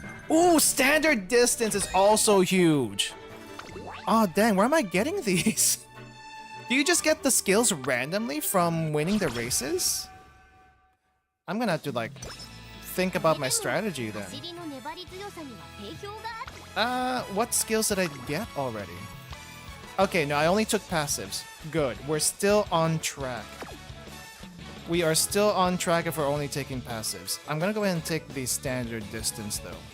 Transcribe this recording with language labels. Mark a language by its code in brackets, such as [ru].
[en] Ooh, standard distance is also huge. Oh, dang, where am I getting these? Do you just get the skills randomly from winning the races? I'm gonna have to, like, think about my strategy then. [ja] 走りの粘り強さには定評がある [en] What skills did I get already? Okay, no, I only took passives. Good. We're still on track. We are still on track if we're only taking passives. I'm gonna go ahead and take the standard distance though.